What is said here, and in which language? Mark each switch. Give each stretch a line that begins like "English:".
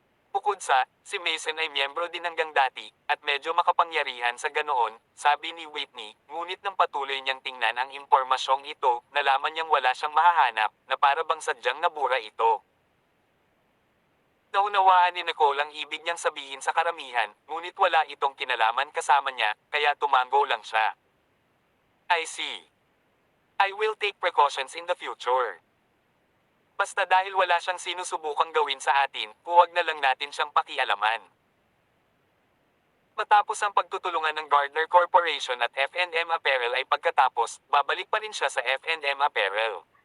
Filipino: Bukod sa, si Mason ay miyembro din hanggang dati, at medyo makapangyarihan sa ganoon, sabi ni Whitney, ngunit nang patuloy niyang tingnan ang impormasyong ito, nalaman niyang wala siyang mahahanap, na para bang sadyang nabura ito. Naunawaan ni Nicole ang ibig niyang sabihin sa karamihan, ngunit wala itong kinalaman kasama niya, kaya tumango lang siya.
English: I see. I will take precautions in the future.
Filipino: Basta dahil wala siyang sinusubukang gawin sa atin, huwag na lang natin siyang pakialaman. Matapos ang pagtutulungan ng Gardner Corporation at F&M Apparel ay pagkatapos, babalik pa rin siya sa F&M Apparel.